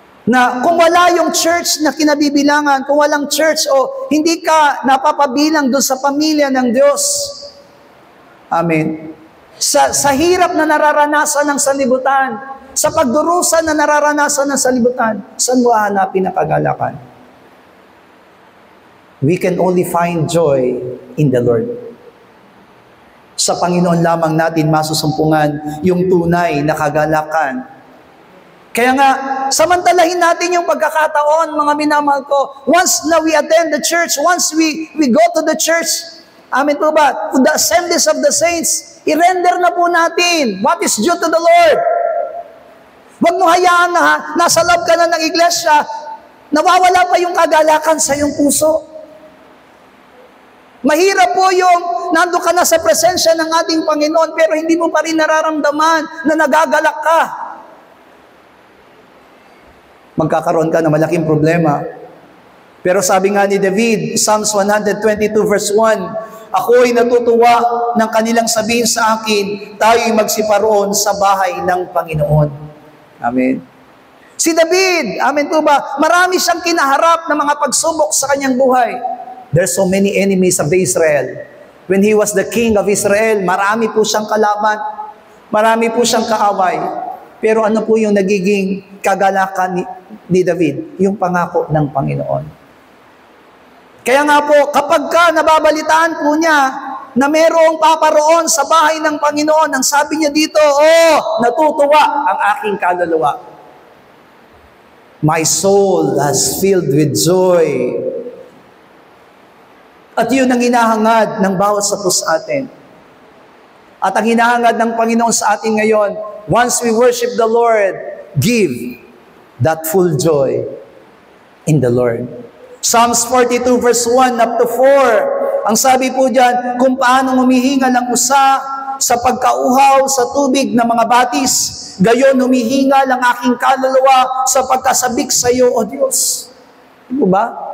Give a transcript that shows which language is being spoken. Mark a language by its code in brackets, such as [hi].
[tl] Na kung wala yung church na kinabibilangan, kung walang church o hindi ka napapabilang doon sa pamilya ng Diyos, amen, sa hirap na nararanasan ng sanlibutan, sa pagdurusa na nararanasan ng sanlibutan, saan mo hahanapin ang kagalakan? [en] We can only find joy in the Lord. [tl] Sa Panginoon lamang natin masusumpungan yung tunay na kagalakan. Kaya nga, samantalahin natin yung pagkakataon, mga minamahal ko. [en] Once na we attend the church, once we go to the church, [tl] amen po ba? [en] To the assemblies of the saints, [tl] i-render na po natin [en] what is due to the Lord. [tl] Huwag mo hayaan na nasa loob ka na ng iglesia, nawawala pa yung kagalakan sa iyong puso. Mahirap po yung nando ka na sa presensya ng ating Panginoon pero hindi mo pa rin nararamdaman na nagagalak ka. Magkakaroon ka ng malaking problema. Pero sabi nga ni David, Psalms 122 verse 1, ako'y natutuwa ng kanilang sabihin sa akin, tayo'y magsiparoon sa bahay ng Panginoon. Amen. Si David, amen po ba, marami siyang kinaharap na mga pagsubok sa kanyang buhay. [en] There's so many enemies of Israel. When he was the king of Israel, [tl] marami po siyang kalaban, marami po siyang kaaway. Pero ano po yung nagiging kagalakan ni David? Yung pangako ng Panginoon. Kaya nga po, kapag ka nababalitaan po niya na merong paparoon sa bahay ng Panginoon, ang sabi niya dito, natutuwa ang aking kaluluwa. [en] My soul has filled with joy. [tl] At yun ang hinahangad ng bawat sa atin. At ang hinahangad ng Panginoon sa atin ngayon, [en] once we worship the Lord, give that full joy in the Lord. [tl] Psalms 42 verse 1 up to 4, ang sabi po dyan, kung paano humihingal ang usa sa pagkauhaw sa tubig ng mga batis, gayon humihingal ang aking kaluluwa sa pagkasabik sa iyo, O Diyos. Di ba?